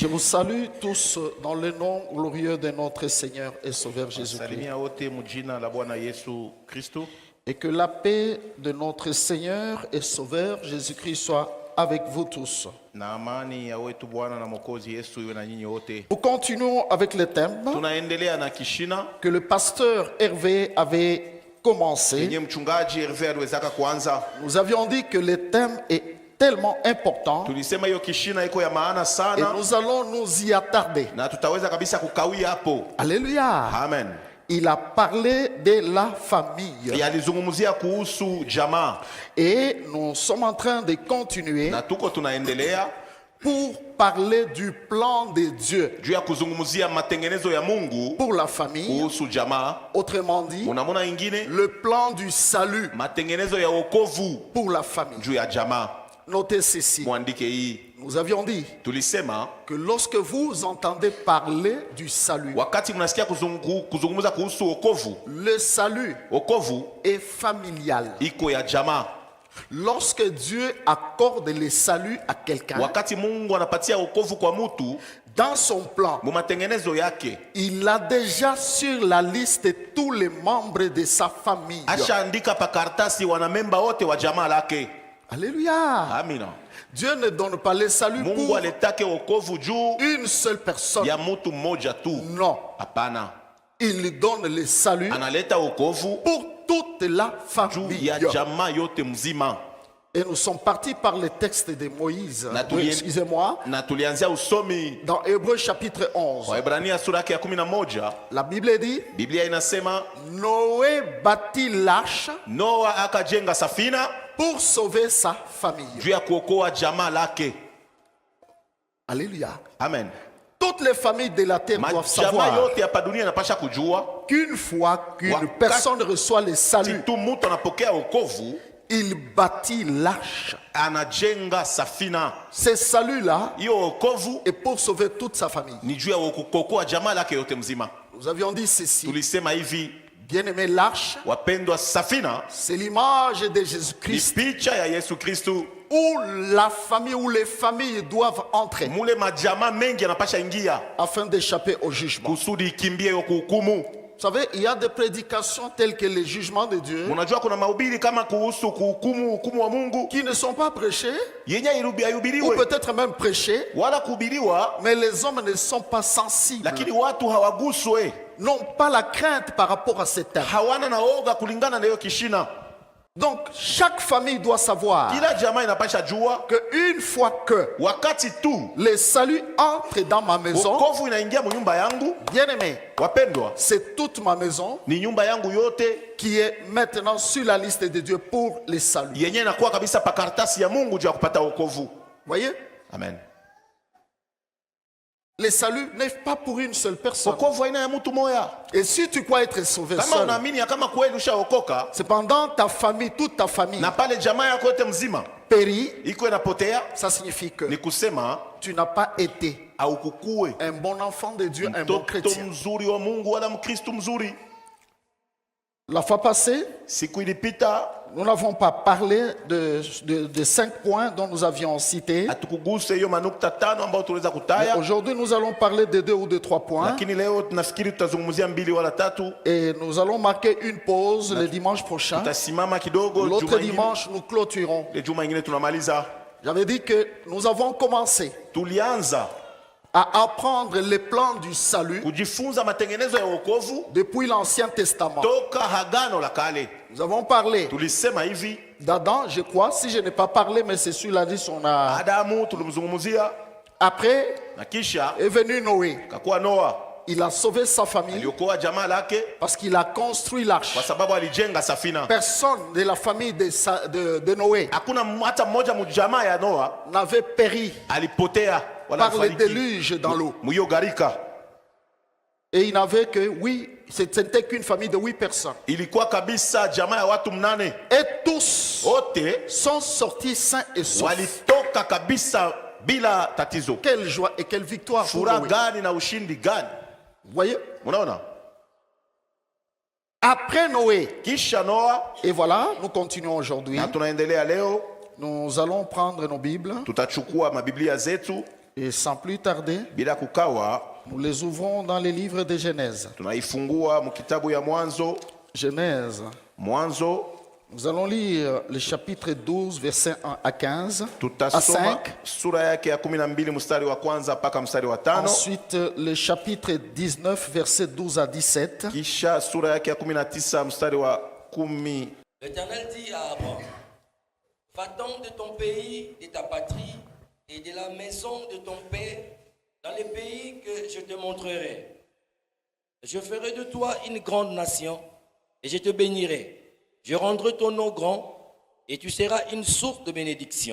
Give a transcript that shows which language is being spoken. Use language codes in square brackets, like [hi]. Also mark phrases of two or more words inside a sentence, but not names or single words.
[fr] salue tous dans le nom glorieux de notre Seigneur et Sauveur Jésus-Christ. [sw] Salimia wote mujina la Bwana Yesu Kristo. [fr] Et que la paix de notre Seigneur et Sauveur Jésus-Christ soit avec vous tous. [sw] Na amani ya wetu Bwana na Mwokozi Yesu iwe na nyinyi wote. [fr] Nous continuons avec le thème [sw] Tunaendelea na kishina [fr] que le pasteur Hervé avait commencé. [sw] yenye mchungaji Hervé aliwezaka kuanza. [fr] Nous avions dit que le thème est tellement important [sw] Tulisema hiyo kishina iko ya maana [fr] et [sw] sana [fr] nous allons nous y attarder. [sw] na tutaweza kabisa kukawia hapo. [fr] Alléluia. [sw] Amen. [fr] Il a parlé de la famille. [sw] Yalizungumzia kuhusu jamaa [fr] Et nous sommes en train de continuer [sw] na tuko tunaendelea [fr] pour parler du plan de Dieu [sw] juu ya kuzungumzia matengenezo ya Mungu [fr] pour la famille. [sw] kuhusu jamaa. [fr] Autrement dit, [sw] Unamona ingine [fr] le plan du salut [sw] matengenezo ya wokovu [fr] pour la famille. [sw] juu ya jamaa. [fr] Notez ceci. [sw] Mwandike hii. [fr] Nous avions dit [sw] Tulisema [fr] que lorsque vous entendez parler du salut, [sw] wakati mnasikia kuzungumza kuhusu wokovu, [fr] le salut [sw] wokovu [fr] est familial. [sw] iko ya jamaa. [fr] Lorsque Dieu accorde le salut à quelqu'un, [sw] Wakati Mungu anapatia wokovu kwa mtu [fr] dans son plan, [sw] mu matengenezo yake, [fr] il a déjà sur la liste tous les membres de sa famille. [sw] ashaandika pa karatasi wanamemba wote wa jamaa lake. [fr] Alléluia. [sw] Amina. [fr] Dieu ne donne pas le salut [sw] Mungu [fr] pour [sw] aletake wokovu juu [fr] une seule personne. [sw] ya mtu mmoja tu. [fr] Non. [sw] Hapana. [fr] Il donne le salut [sw] Analeta wokovu [fr] pour toute la [sw] juu [fr] famille. [sw] ya jamaa yote mzima. [fr] Et nous sommes partis par le texte de Moïse. [sw] Natulien- [fr] Excusez-moi. [sw] Na tulianzia usomi [fr] Dans Hébreux chapitre 11, [sw] Waebrania sura yake ya 11. [fr] la Bible dit, [sw] Biblia inasema [fr] Noé bâtit l'arche [sw] Noa akajenga safina [fr] pour sauver sa famille. [sw] juu ya kuokoa jamaa lake. [fr] Alléluia. [sw] Amen. [fr] Toutes les familles de la terre doivent [sw] Majamaa [fr] savoir [sw] yote hapa dunia yanapasha kujua [fr] qu'une fois qu'une [sw] Wakati- [fr] personne reçoit le [sw] si [fr] salut, [sw] tu mtu anapokea wokovu [fr] il bâtit l'arche. [sw] anajenga safina. [fr] Ce salut-là [sw] Hiyo wokovu [fr] est pour sauver toute sa famille. [sw] ni juu ya kuokoa jamaa lake yote mzima. [fr] Nous avions dit ceci. [sw] Tulisema hivi, [fr] Bien-aimé, l'arche, [sw] wapendwa, safina [fr] c'est l'image de [sw] ni [fr] Jésus-Christ [sw] picha ya Yesu Kristu. [fr] où la famille, où les familles doivent entrer [sw] Mule majamaa mengi yanapasha ingia [fr] afin d'échapper au jugement. [sw] kusudi ikimbie hiyo kuhukumu. [fr] Vous savez, il y a des prédications telles que les jugements de Dieu [sw] Unajua kuna mahubiri kama kuhusu hukumu wa Mungu [fr] qui ne sont pas prêchés [sw] yenye [fr] ou [sw] ayubiriwe [fr] peut-être même prêchés, [sw] wala kuhubiriwa, [fr] mais les hommes ne sont pas sensibles, [sw] lakini watu hawaguswe, [fr] n'ont pas la crainte par rapport à ces termes. [sw] hawana na oga kulingana na hiyo kishina. [fr] Donc, chaque famille doit savoir [sw] Kila jamaa inapasha jua [fr] qu'une fois que [sw] wakati tu [fr] le salut entre dans ma maison, [sw] wokovu inaingia mu nyumba yangu, [fr] bien-aimé, [sw] wapendwa, [fr] c'est toute ma maison [sw] ni nyumba yangu yote [fr] qui est maintenant sur la liste de Dieu pour le salut. [sw] yenye inakuwa kabisa pa karatasi ya Mungu juu ya kupata wokovu. [fr] Voyez, [sw] Amen. [fr] le salut n'est pas pour une seule personne. [sw] Wokovu haina ya mtu moya. [fr] Et si tu crois être sauvé [sw] Kama [fr] seul, [sw] unaamini ya kama kweli ushaokoka [fr] cependant ta famille, toute ta famille [sw] na pale jamaa yako yote mzima [fr] périt, [sw] iko inapotea, [fr] ça signifie que [sw] ni kusema [fr] tu n'as pas été [sw] au kukue [fr] un bon enfant de Dieu, un bon [sw] mtoto [fr] chrétien. [sw] mzuri wa Mungu wala mkristu mzuri. [fr] La fois passée, [sw] Siku ilipita [fr] nous n'avons pas parlé de 5 points dont nous avions cité. [sw] hatukuguse hiyo manukta tano ambayo tuliweza [fr] Mais [sw] kutaya, [fr] aujourd'hui, nous allons parler de 2 ou de 3 points. [sw] lakini leo tunafikiri tutazungumzia 2 wala 3. [fr] Et nous allons marquer une pause le dimanche prochain. [sw] Tutasimama kidogo, [fr] L'autre [sw] juma ingine, [fr] dimanche, nous clôturons. [sw] le juma ingine tunamaliza. [fr] J'avais dit que nous avons commencé [sw] Tulianza [fr] à apprendre les plans du salut [sw] kujifunza matengenezo ya wokovu [fr] depuis l'Ancien Testament. [sw] toka Agano la Kale. [fr] Nous avons parlé [sw] Tulisema hivi, [fr] d'Adam, je crois. Si je n'ai pas parlé, mais c'est sur la liste, on a... [sw] Adamu tulimzungumzia, [fr] Après [sw] na kisha [fr] est venu Noé. [sw] kakuwa Noa, [fr] Il a sauvé sa famille [sw] aliokoa jamaa lake [fr] parce qu'il a construit l'arche. [sw] kwa sababu alijenga safina. [fr] Personne de la famille de Noé [sw] Hakuna hata mmoja mjamaa ya Noa [fr] n'avait péri [sw] alipotea wala [fr] par le [sw] alifariki [fr] déluge dans l'eau. [sw] mwiyo gharika. [fr] Et il n'avait que, oui, c'était qu'une famille de 8 personnes. [sw] Ilikuwa kabisa jamaa ya watu 8, [fr] Et tous [sw] wote [fr] sont sortis sains et saufs. [sw] walitoka kabisa bila tatizo. [fr] Quelle joie et quelle victoire pour [sw] Furaha [fr] Noé. [sw] gani na ushindi gani! [fr] Vous voyez? [sw] Unaona, [fr] Après Noé, [sw] kisha Noa, [fr] et voilà, nous continuons aujourd'hui. [sw] na tunaendelea leo, [fr] Nous allons prendre nos Bibles [sw] tutachukua mabiblia zetu [fr] Et sans plus tarder, [sw] bila kukawa [fr] nous les ouvrons dans les livres de Genèse. [sw] tunaifungua mkitabu ya [fr] Genèse. [sw] Mwanzo. [fr] Nous allons lire le chapitre 12, versets 1 à 15, à [sw] Tutasoma [fr] 5. [sw] sura yake ya 12 mstari wa kwanza mpaka mstari wa 5. [fr] Ensuite, le chapitre 19, versets 12 à 17. [sw] Kisha sura yake ya 19 mstari wa 10. [fr] L'Éternel dit à Abraham, va-t'en de ton pays, de ta patrie et de la maison de ton père dans les pays que je te montrerai. Je ferai de toi une grande nation et je te bénirai. Je rendrai ton nom grand et tu seras une source de bénédiction.